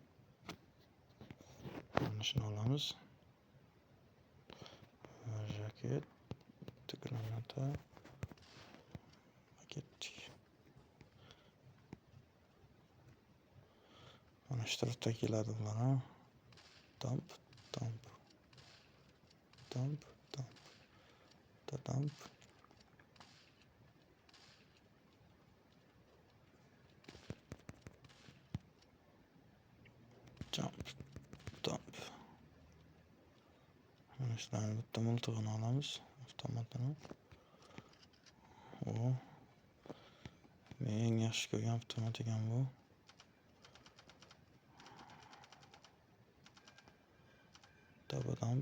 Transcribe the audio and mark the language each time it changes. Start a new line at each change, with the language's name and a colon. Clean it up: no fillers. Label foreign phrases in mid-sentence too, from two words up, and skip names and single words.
Uzbek: Mana shuni olamiz. Jaket, granata, pakettik. Mana shu tarafda keladi bular, ha.
English: Dump, dump. Dump, dump. Dump. Jump, dump.
Uzbek: Mana shularni bitta miltig'ini olamiz, avtomatini. Men eng yaxshi ko'rgan avtomat ekan bu.
English: Double dump.